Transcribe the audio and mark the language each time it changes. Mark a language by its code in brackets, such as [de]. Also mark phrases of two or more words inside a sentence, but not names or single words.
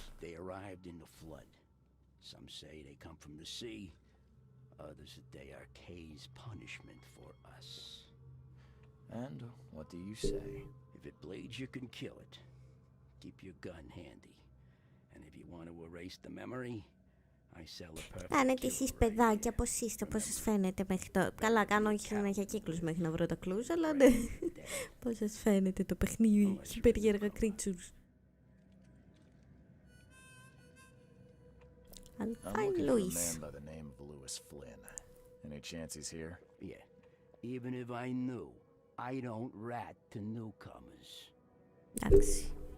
[en] They arrived in the flood. Some say they come from the sea. Others that they are Kay's punishment for us. And what do you say? If it bleeds, you can kill it. Keep your gun handy. And if you want to erase the memory, I sell a perfect. [el] Κάνετε εσείς παιδάκια, πώς είστε, πώς σας φαίνεται μέχρι το... Καλά, κάνω όχι συνέχεια κύκλους μέχρι να βρω τα κλούς, αλλά ναι. Πώς σας φαίνεται το παιχνίδι, έχει περίεργα creatures. [en] I'm looking for a man by the name of Lewis Flynn. Any chance he's here? Yeah. Even if I knew, I don't rat to newcomers. [el] Εντάξει.